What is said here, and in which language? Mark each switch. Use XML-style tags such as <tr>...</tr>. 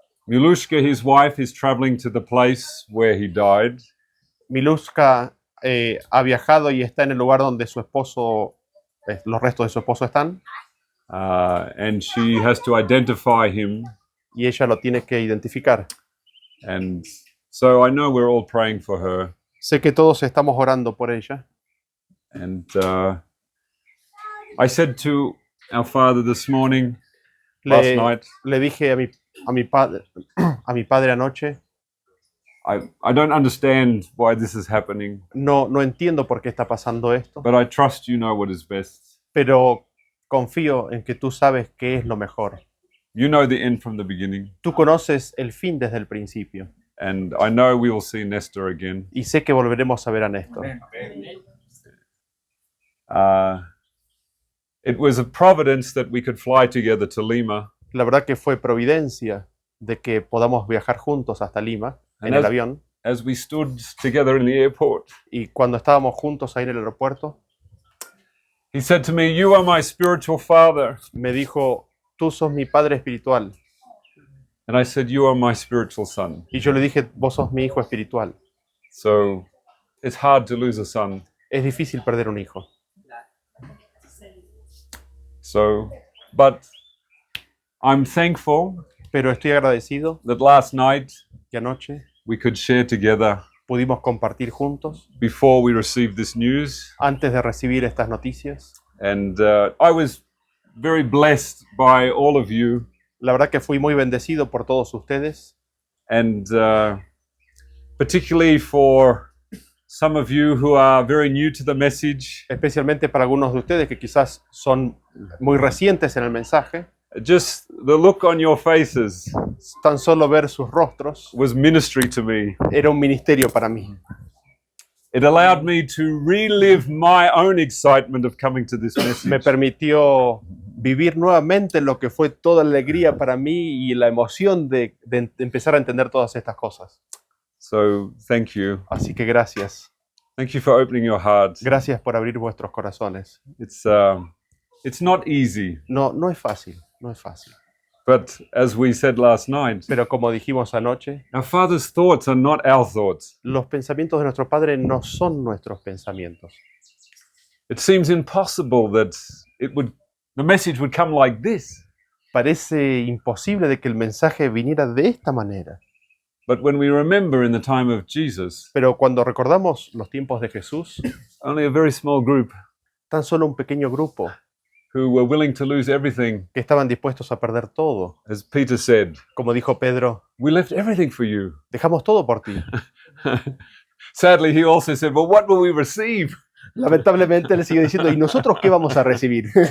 <en>Milushka, his wife, is traveling to the place where he died.</en> <es>Milushka ha viajado y está en el lugar donde su esposo, los restos de su esposo están,</es> <en>And she has to identify him.</en> <es>y ella lo tiene que identificar.</es> <en>And so I know we're all praying for her.</en> <es>Sé que todos estamos orando por ella.</es> <en>And I said to our father this morning, last night,</en> <es>Le dije a mi padre anoche,</es> <en>I don't understand why this is happening,</en> <es>no entiendo por qué está pasando esto,</es> <en>but I trust you know what is best.</en> <es>pero confío en que tú sabes qué es lo mejor.</es> <en>You know the end from the beginning.</en> <es>Tú conoces el fin desde el principio</es> <en>And I know we will see Nestor again.</en> <es>y sé que volveremos a ver a Néstor.</es> <en>It was a providence that we could fly together to Lima.</en> <es>La verdad que fue providencia de que podamos viajar juntos hasta Lima en el avión.</es> <en>As we stood together in the airport,</en> <es>Y cuando estábamos juntos ahí en el aeropuerto,</es> <en>he said to me, "You are my spiritual father."</en> <es>me dijo, tú sos mi padre espiritual.</es> <en>And I said, "You are my spiritual son."</en> <es>Y yo le dije, vos sos mi hijo espiritual.</es> <en>So it's hard to lose a son.</en> <es>Es difícil perder un hijo.</es> <en>So, but I'm thankful</en> <es>Pero estoy agradecido</es> <en>that last night</en> <es>que anoche</es> <en>we could share together</en> <es>pudimos compartir juntos</es> <en>before we received this news.</en> <es>antes de recibir estas noticias.</es> <en>And I was very blessed by all of you.</en> <es>La verdad que fui muy bendecido por todos ustedes,</es> <en>And particularly for some of you who are very new to the message.</en> <es>especialmente para algunos de ustedes que quizás son muy recientes en el mensaje.</es> <en>Just the look on your faces</en> <es>Tan solo ver sus rostros</es> <en>was ministry to me.</en> <es>era un ministerio para mí.</es> <en>It allowed me to relive my own excitement of coming to this</en> <es>Me</es> <en>message.</en> <es>permitió vivir nuevamente lo que fue toda la alegría para mí y la emoción de empezar a entender todas estas cosas.</es> <en>So thank you.</en> <es>Así que gracias.</es> <en>Thank you for opening your hearts.</en> <es>Gracias por abrir vuestros corazones.</es> <en>It's not easy,</en> <es>No es fácil, no es fácil.</es> <en>but as we said last night,</en> <es>Pero como dijimos anoche,</es> <en>our Father's thoughts are not our thoughts.</en> <es>los pensamientos de nuestro Padre no son nuestros pensamientos.</es> <en>It seems impossible that the message would come like this.</en> <es>Parece imposible de que el mensaje viniera de esta manera.</es> <en>But when we remember in the time of Jesus,</en> <es>Pero cuando recordamos los tiempos de Jesús,</es> <en>only a very small group</en> <es>tan solo un pequeño grupo</es> <en>who were willing to lose everything,</en> <es>que estaban dispuestos a perder todo.</es> <en>as Peter said,</en> <es>Como dijo Pedro,</es> <en>we left everything for you.</en> <es>dejamos todo por ti.</es> <en>Sadly, he also said, well, what will we receive?</en> <es>Lamentablemente le sigue diciendo, ¿y nosotros qué vamos a recibir?</es>